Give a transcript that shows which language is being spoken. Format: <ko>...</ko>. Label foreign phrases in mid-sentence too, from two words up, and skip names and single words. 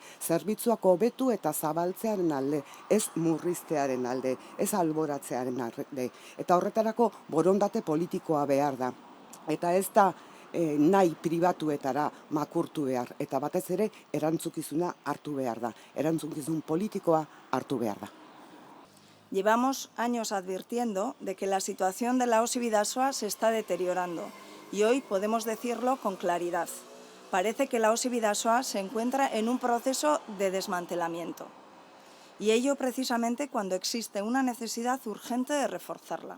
<eu>Zerbitzuak hobetu eta zabaltzearen alde. Ez murriztearen alde, ez alboratzearen alde. Eta horretarako borondate politikoa behar da. Eta ez da nahi pribatuetara makurtu behar, eta batez ere erantzukizuna hartu behar da, erantzukizun politikoa hartu behar da.</eu> <es>Llevamos años advirtiendo de que la situación de la OSI Bidasoa se está deteriorando y hoy podemos decirlo con claridad. Parece que la OSI Bidasoa se encuentra en un proceso de desmantelamiento y ello precisamente cuando existe una necesidad urgente de reforzarla.</es>